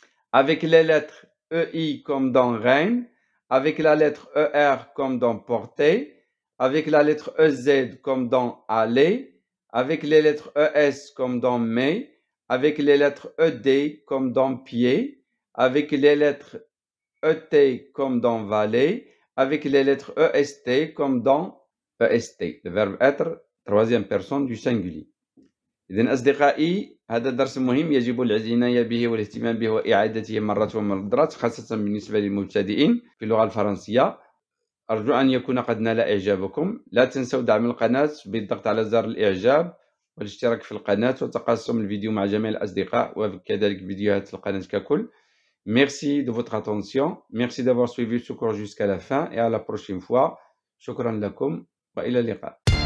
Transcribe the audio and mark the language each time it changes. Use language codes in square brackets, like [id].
[fr] avec les lettres EI comme dans reine, avec la lettre ER comme dans portée, avec la lettre EZ comme dans aller, avec les lettres ES comme dans mais, avec les lettres ED comme dans pied, avec les lettres ET comme dans valet, avec les lettres EST comme dans EST. Le verbe être, troisième personne du singulier. [ar] إذن أصدقائي هذا الدرس مهم، يجب العناية به والاهتمام به وإعادته مرات ومرات، خاصة بالنسبة للمبتدئين في اللغة الفرنسية. أرجو أن يكون قد نال إعجابكم. لا تنسوا دعم القناة بالضغط على زر الإعجاب والاشتراك في القناة وتقاسم الفيديو مع جميع الأصدقاء وكذلك فيديوهات القناة ككل. [fr] Merci de votre attention. Merci d'avoir suivi ce cours jusqu'à la fin et à la prochaine fois. [ar] شكرا لكم وإلى اللقاء.